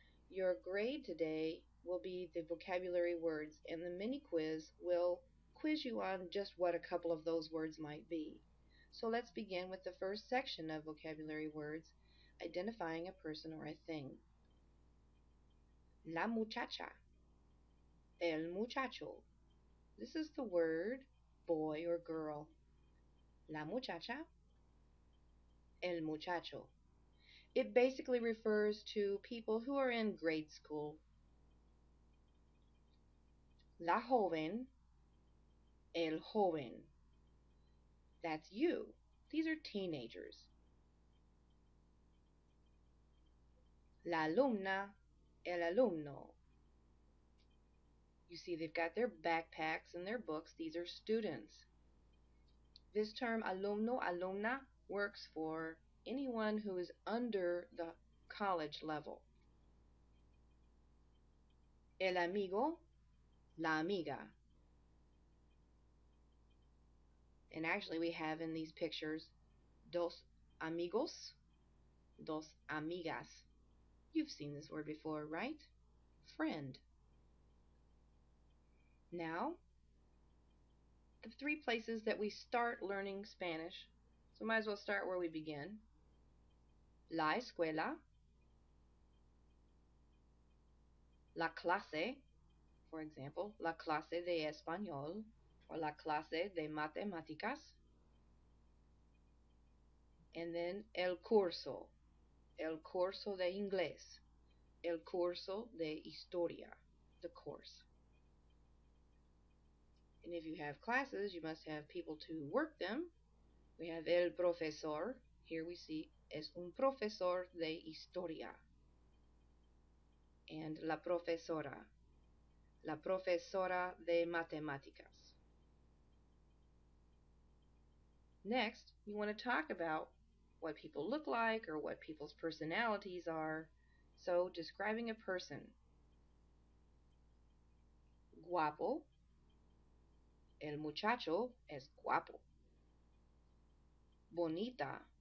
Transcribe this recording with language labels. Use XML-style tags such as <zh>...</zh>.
<en>Your grade today will be the vocabulary words, and the mini quiz will quiz you on just what a couple of those words might be. So let's begin with the first section of vocabulary words, identifying a person or a thing.</en> <es>La muchacha, el muchacho.</es> <en>This is the word boy or girl.</en> <es>La muchacha, el muchacho.</es> <en>It basically refers to people who are in grade school.</en> <es>La joven, el joven. That's you.</es> <en>These are teenagers.</en> <es>La alumna, el alumno.</es> <en>You see they've got their backpacks and their books. These are students. This term alumno, alumna works for anyone who is under the college level.</en> <es>El amigo, la amiga.</es> <en>And actually we have in these pictures dos amigos, dos amigas. You've seen this word before, right? Friend. Now, the three places that we start learning Spanish. So might as well start where we begin.</en> <es>La escuela, la clase, for example, la clase de español, or la clase de matemáticas, and then el curso de inglés, el curso de historia, the course.</es> <en>And if you have classes, you must have people to work them. We have el profesor.</en> <es>Here we see es un profesor de historia. And la profesora de matemáticas.</es> <en>Next, you want to talk about what people look like or what people's personalities are. So, describing a person.</en> <es>Guapo. El muchacho es guapo. Bonita.</es>